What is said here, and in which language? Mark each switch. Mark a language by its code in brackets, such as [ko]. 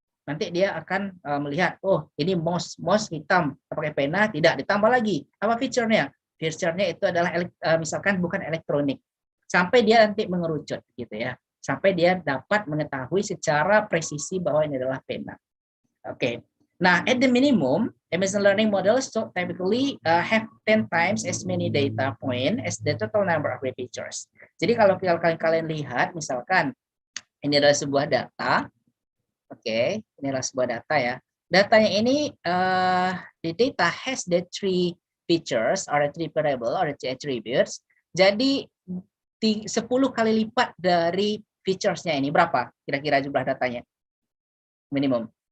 [id] Nanti dia akan melihat, oh ini mouse hitam, pakai pena, tidak, ditambah lagi. Apa fiturnya? Fiturnya itu adalah misalkan bukan elektronik. Sampai dia nanti mengerucut gitu ya. sampai dia dapat mengetahui secara presisi bahwa ini adalah pena. Oke. [en] Nah, at the minimum, a machine learning model should typically have 10 times as many data point as the total number of features. [id] Jadi kalau kalian lihat, misalkan ini adalah sebuah data, oke, ini adalah sebuah data ya. Datanya ini, [en] the data has the 3 features or the 3 variable or the 3 attributes. [id] Jadi 10 kali lipat dari features-nya ini berapa? Kira-kira jumlah datanya? Minimum.